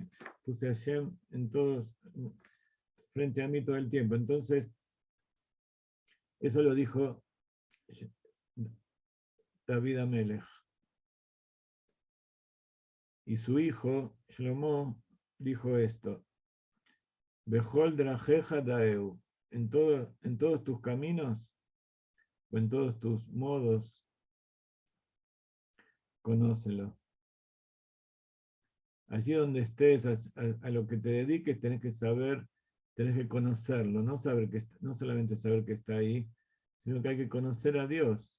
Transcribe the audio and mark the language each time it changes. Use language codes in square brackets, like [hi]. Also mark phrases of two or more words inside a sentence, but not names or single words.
[es] Puse a Hashem frente a mí todo el tiempo. Entonces, eso lo dijo David Amelech. Y su hijo, Shlomo, dijo esto: [he] בכל דרכיך דעהו. [es] En todos tus caminos, o en todos tus modos, conócelo. Allí donde estés, a lo que te dediques, tenés que saber, tenés que conocerlo, no solamente saber que está ahí, sino que hay que conocer a Dios.